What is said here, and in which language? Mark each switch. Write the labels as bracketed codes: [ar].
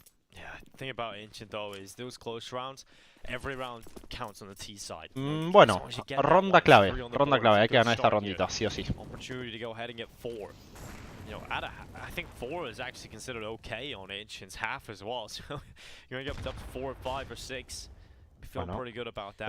[en] Yeah, the thing about Ancient though is those close rounds, every round counts on the T side. [es] Bueno, ronda clave, hay que ganar esta rondita, sí o sí. [en] Opportunity to go ahead and get 4. You know, I think 4 is actually considered okay on Ancient's half as well. So you're gonna get up to 4, 5, or 6. Feeling pretty good about that.